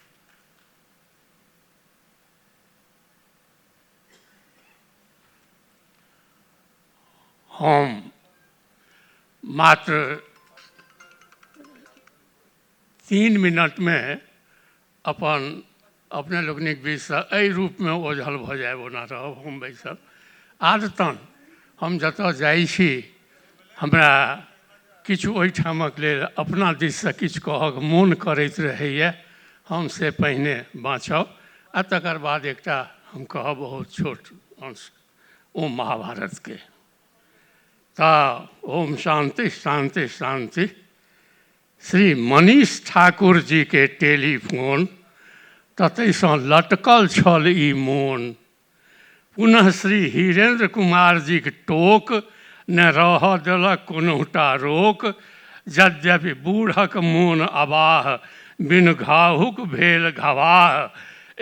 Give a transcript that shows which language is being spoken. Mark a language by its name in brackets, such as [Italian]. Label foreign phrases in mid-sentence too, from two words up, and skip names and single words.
[Maithili] हम मात्र 3 मिनट में अपने लोकनिक बीचसँ एहि रूपमे ओझल भऽ जायब ओना रहब हम बैसल। आदतन हम जतऽ जाइ छी हमरा किछु ओहिठामक लेल अपना दिससँ किछु कहक मोन करैत रहैए। हम से पहिने बाँचब आ तकर बाद एकटा हम कहब बहुत छोट अंश ओम महाभारतके। [Sanskrit] ओम शांति शांति शांति। [Maithili] श्री मनीष ठाकुर जी के टेलीफोन ततैसँ लटकल छल ई मोन। पुनः श्री हीरेंद्र कुमार जी के टोक ने रह देलक कोनोटा रोक। यद्यपि बूढ़क मोन अबाह बिन घाहुक भेल घबाह।